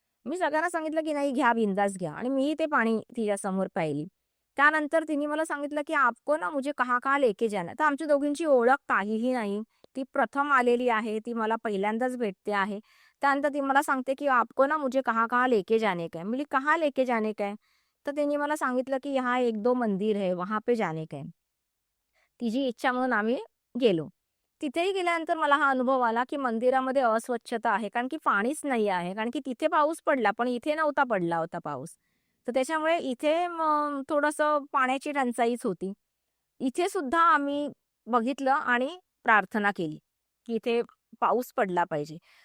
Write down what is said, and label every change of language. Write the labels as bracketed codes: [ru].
[mr] मी सगळ्यांना सांगितलं, की "नाही घ्या, बिंदास घ्या" आणि मीही ते पाणी तिच्यासमोर प्यायली. त्यानंतर तिने मला सांगितलं, की [hi] "आपको ना मुझे कहाँ-कहाँ लेके जाना है." [mr] तर आमच्या दोघींची ओळख काहीही नाही. ती प्रथम आलेली आहे, ती मला पहिल्यांदाच भेटते आहे. त्यानंतर ती मला सांगते, की [hi] "आपको ना मुझे कहाँ-कहाँ लेके जाने का है." मी "कहाँ लेके जाने का है?" [mr] तर त्यांनी मला सांगितलं, की [hi] "यहाँ 1-2 मंदिर है, वहाँ पे जाने का है." [mr] तिची इच्छा म्हणून आम्ही गेलो. तिथेही गेल्यानंतर मला हा अनुभव आला, की मंदिरामध्ये अस्वच्छता आहे. कारण की पाणीच नाही आहे. कारण की तिथे पाऊस पडला, पण इथे नव्हता पडला होता पाऊस. तर त्याच्यामुळे इथे मग थोडंसं पाण्याची टंचाईच होती. इथे सुद्धा आम्ही बघितलं आणि प्रार्थना केली, की इथे पाऊस पडला पाहिजे.